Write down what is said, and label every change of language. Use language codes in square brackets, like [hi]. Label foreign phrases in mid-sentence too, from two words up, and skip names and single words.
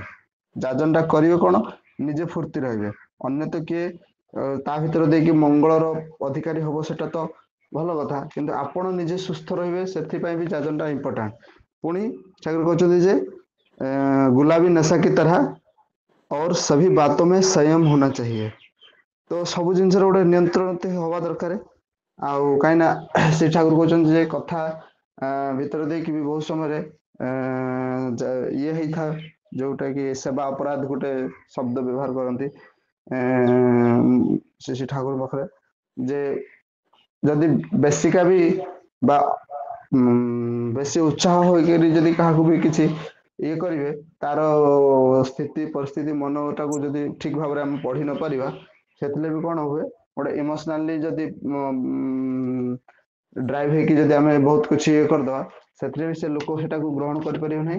[or] ଯାଜନଟା କରିବେ କଣ ନିଜେ ଫୁର୍ତ୍ତି ରହିବେ। ଅନ୍ୟ ତ କିଏ ତା ଭିତରେ ଦେଇକି ମଙ୍ଗଳର ଅଧିକାରୀ ହବ ସେଟା ତ ଭଲ କଥା କିନ୍ତୁ ଆପଣ ନିଜେ ସୁସ୍ଥ ରହିବେ ସେଥିପାଇଁ ବି ଯାଜନଟା ଇମ୍ପୋର୍ଟାଣ୍ଟ। ପୁଣି ଠାକୁର କହୁଛନ୍ତି ଯେ [hi] गुलाबी नशा की तरह और सभी बातों में संयम होना चाहिए। [or] ତ ସବୁ ଜିନିଷର ଗୋଟେ ନିୟନ୍ତ୍ରଣ ହବା ଦରକାର। ଆଉ କାହିଁକି ନା ଶ୍ରୀ ଠାକୁର କହୁଛନ୍ତି ଯେ କଥା ଭିତରେ ଦେଇକି ବି ବହୁତ ସମୟରେ ଇଏ ହେଇଥାଏ ଯୋଉଟା କି ସେବା ଅପରାଧ ଗୋଟେ ଶବ୍ଦ ବ୍ୟବହାର କରନ୍ତି ଶ୍ରୀ ଶ୍ରୀ ଠାକୁର ପାଖରେ ଯେ ଯଦି ବେଶିକା ବି ବା ବେଶୀ ଉତ୍ସାହ ହୋଇକରି ଯଦି କାହାକୁ ବି କିଛି ଇଏ କରିବେ ତାର ସ୍ଥିତି ପରିସ୍ଥିତି ମନଟାକୁ ଯଦି ଠିକ ଭାବରେ ଆମେ ପଢି ନ ପାରିବା ସେଥିରେ ବି କଣ ହୁଏ ଗୋଟେ ଇମୋସନାଲି ଯଦି ଡ୍ରାଇଭ ହେଇକି ଯଦି ଆମେ ବହୁତ କିଛି ଇଏ କରିଦବା ସେଥିରେ ବି ସେ ଲୋକ ସେଟାକୁ ଗ୍ରହଣ କରିପାରିବ ନାହିଁ।